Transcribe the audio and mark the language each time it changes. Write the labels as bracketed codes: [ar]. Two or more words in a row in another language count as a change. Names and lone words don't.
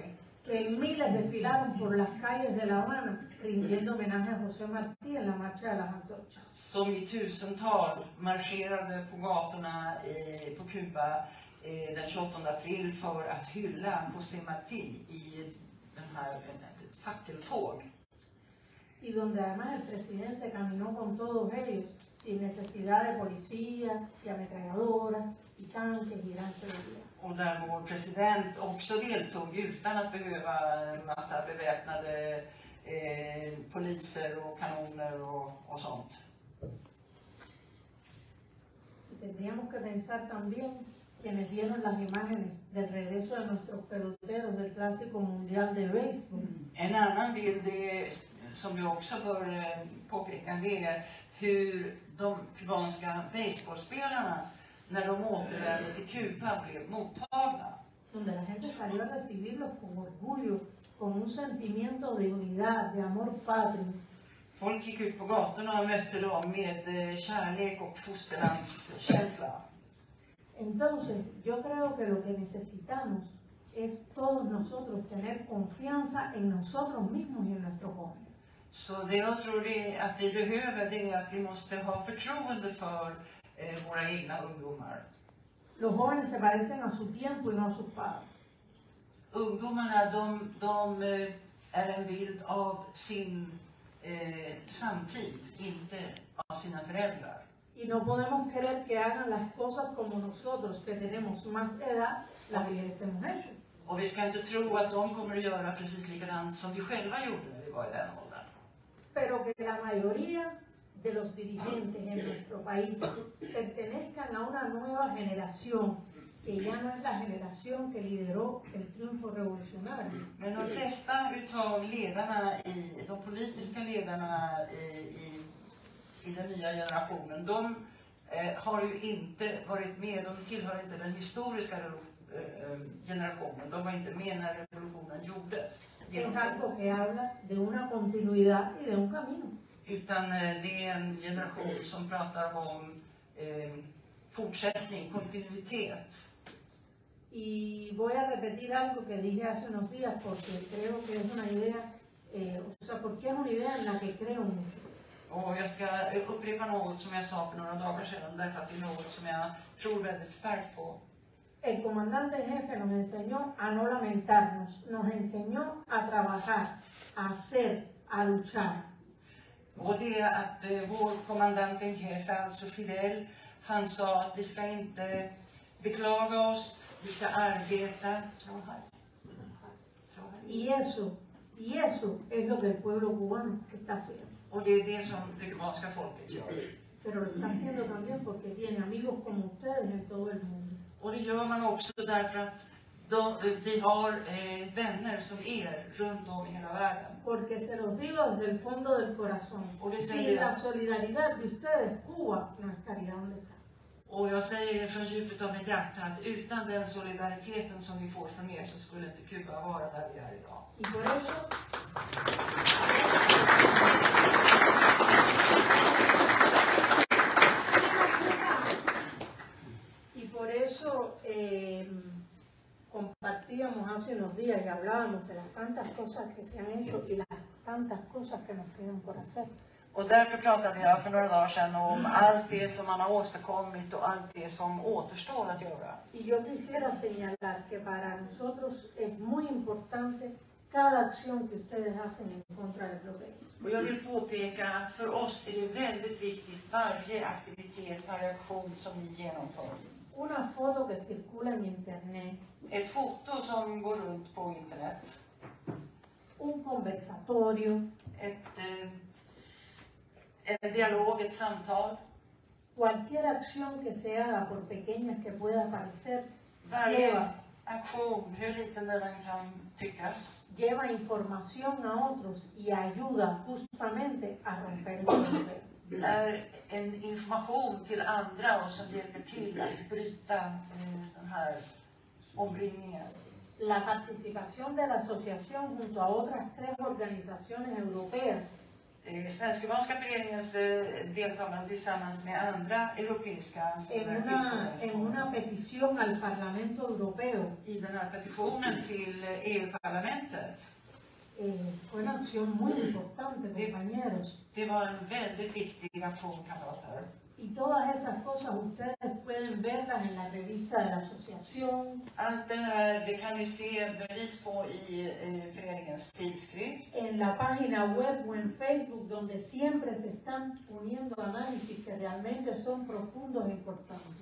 [es] Que miles desfilaron por las calles de La Habana rindiendo homenaje a José Martí en la marcha de las antorchas. [sv] Som i tusental marscherade på gatorna på Kuba den 28 april för att hylla José Martí i den här fackeltåg. [es] Y donde además el presidente caminó con todos ellos sin necesidad de policía y ametralladoras y tanques y gran seguridad. [sv] Och där vår president också deltog utan att behöva en massa beväpnade poliser och kanoner och sånt. [es] Tendríamos que pensar también quienes vieron las imágenes del regreso de nuestros peloteros del Clásico Mundial de Béisbol. [sv] En annan bild som vi också bör påpeka, det är hur de kubanska baseballspelarna när de återvände till Kuba blev mottagna. [es] Donde la gente salió a recibirlos con orgullo, con un sentimiento de unidad, de amor patrio. [sv] Folk gick ut på gatorna och mötte dem med kärlek och fosterlandskänsla. [es] Entonces, yo creo que lo que necesitamos es todos nosotros tener confianza en nosotros mismos y en nuestros jóvenes. [sv] Så det jag tror att vi behöver, det är att vi måste ha förtroende för våra egna ungdomar. [es] Los jóvenes se parecen a su tiempo y no a sus padres. [sv] Ungdomarna, de är en bild av sin samtid, inte av sina föräldrar. [es] Y no podemos querer que hagan las cosas como nosotros, que tenemos más edad, las hubiésemos hecho. [sv] Och vi ska inte tro att de kommer att göra precis likadant som vi själva gjorde när vi var i den åldern. [es] Pero que la mayoría de los dirigentes en nuestro país pertenezcan a una nueva generación, que ya no es la generación que lideró el triunfo revolucionario. [sv] Men de flesta utav ledarna, de politiska ledarna i den nya generationen, de har ju inte varit med, de tillhör inte den historiska generationen, de var inte med när revolutionen gjordes. [es] Es algo que habla de una continuidad y de un camino. [sv] Utan det är en generation som pratar om fortsättning, kontinuitet. [es] Y voy a repetir algo que dije hace unos días porque creo que es una idea, porque es una idea en la que creo mucho. [sv] Och jag ska upprepa något som jag sa för några dagar sedan, därför att det är något som jag tror väldigt starkt på. [es] El comandante en jefe nos enseñó a no lamentarnos, nos enseñó a trabajar, a hacer, a luchar. [sv] Och det är att vår kommandant [es] en jefe, [sv] alltså Fidel, han sa att vi ska inte beklaga oss, vi ska arbeta. [es] Y eso es lo que el pueblo cubano está haciendo. [sv] Och det är det som det kubanska folket gör. [es] Pero lo está haciendo también porque tiene amigos como ustedes en todo el mundo. [sv] Och det gör man också därför att vi har vänner som runt om i hela världen. [es] Porque se los digo desde el fondo del corazón. Sin la solidaridad de ustedes, Cuba no estaría donde está. [sv] Och jag säger det från djupet av mitt hjärta att utan den solidariteten som vi får från er så skulle inte Kuba vara där vi är idag. [es] Y por eso compartíamos hace unos días y hablábamos de las tantas cosas que se han hecho y las tantas cosas que nos quedan por hacer. [sv] Och därför pratade jag för några dagar sedan om allt det som man har åstadkommit och allt det som återstår att göra. [es] Y yo quisiera señalar que para nosotros es muy importante cada acción que ustedes hacen en contra del bloqueo. [sv] Och jag vill påpeka att för oss är det väldigt viktigt varje aktivitet, varje aktion som vi genomför. [es] Una foto que circula en internet. [sv] Ett foto som går runt på internet. [es] Un conversatorio. [sv] En dialog, ett samtal. [es] Cualquier acción que se haga, por pequeña que pueda parecer, [sv] varje aktion, hur liten den kan tyckas, [es] lleva información a otros y ayuda justamente a romper el bloqueo. [sv] Är en information till andra och som hjälper till att bryta den här omringningen. [es] La participación de la asociación junto a otras 3 organizaciones europeas. [sv] Svensk-kubanska föreningens deltagande tillsammans med andra europeiska [es] en una petición al Parlamento Europeo. [sv] I den här petitionen till EU-parlamentet. [es] fue una acción muy importante, compañeros. [sv] Det var en väldigt viktig aktion, kamrater. [es] Y todas esas cosas ustedes pueden verlas en la revista de la asociación. [sv] Allt det här, det kan ni se bevis på i föreningens tidskrift. [es] En la página web o en Facebook, donde siempre se están poniendo análisis que realmente son profundos e importantes.